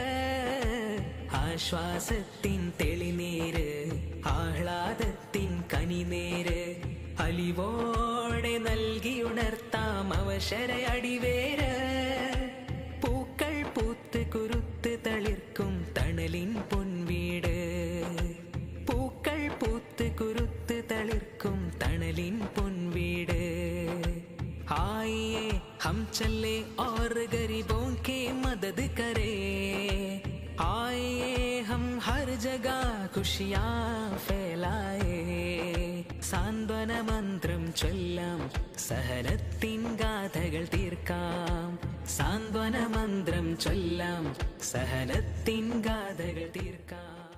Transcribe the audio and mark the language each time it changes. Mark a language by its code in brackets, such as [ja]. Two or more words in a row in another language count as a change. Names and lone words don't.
[ml] ആശ്വാസത്തിൻ തെളിനീര്, ആഹ്ലാദത്തിൻ കനിനേര്, അലിവോടെ നൽകിയുണർത്താം അവശര അടിവേര്. പൂക്കൾ പൂത്ത് കുരുത്ത് തളിർക്കും തണലിൻ പൊൻവീട്, പൂക്കൾ പൂത്ത് കുരുത്ത് തളിർക്കും തണലിൻ പൊൻവീട്. [hi] ആइए हम चले और गरीबों की मदद करें, आइए हम हर जगह खुशियाँ फैलाए. [ml] സാന്ത്വന മന്ത്രം ചൊല്ലാം, സഹനത്തിൻ ഗാഥകൾ തീർക്കാം. സാന്ത്വന മന്ത്രം ചൊല്ലാം, സഹനത്തിൻ ഗാഥകൾ തീർക്കാം.